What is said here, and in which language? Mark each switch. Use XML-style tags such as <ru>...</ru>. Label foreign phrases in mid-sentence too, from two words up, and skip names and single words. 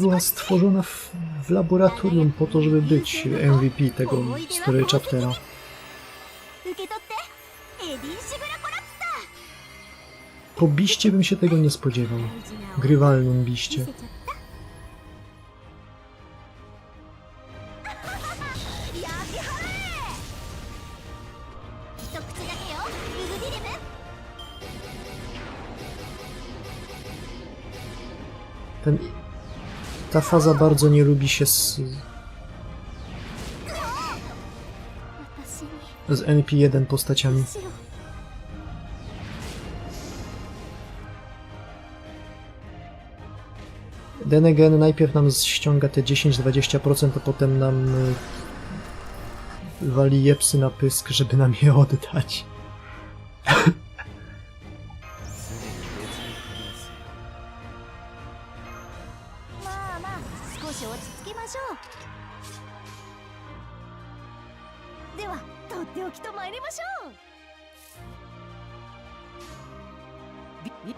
<pl>była stworzona w laboratorium po to, żeby być MVP tego</pl> <en>story chaptera.</en> <ja>受け取ってエディ・シグラコラプサ</ja> <pl>Po biście bym się tego nie spodziewał. Grywalnym biście.</pl> <ja>見せちゃったやってはれ。一口だけよウグディレム。</ja> <pl>Ta faza bardzo nie lubi się z</pl> <ja>私に</ja> <pl>NP1 postaciami.</pl> <ja>しろ。</ja> <en>Then again,</en> <pl>najpierw nam ściąga te 10-20%, a potem nam wali jepsy na pysk, żeby nam je oddać.</pl> <ja>まあまあ少し落ち着きましょう。ではとっておきと参りましょう。</ja>